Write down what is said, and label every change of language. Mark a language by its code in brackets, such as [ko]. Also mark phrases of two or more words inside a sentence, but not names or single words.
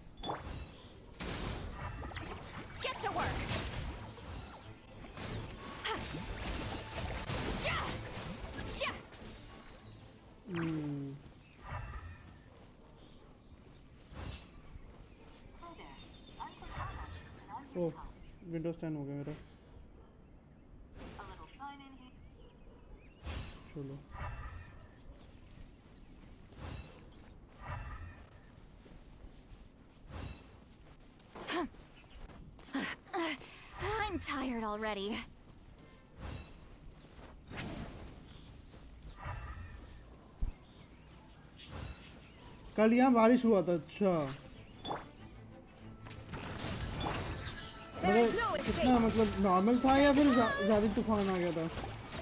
[en] Get to work. Sha! Sha! [hi] ओ, विंडोज 10 हो गया मेरा। चलो [en] I'm tired already. [hi] कल यहाँ बारिश हुआ था। अच्छा, कितना मतलब नॉर्मल था या फिर ज़्यादा तूफान आ गया था?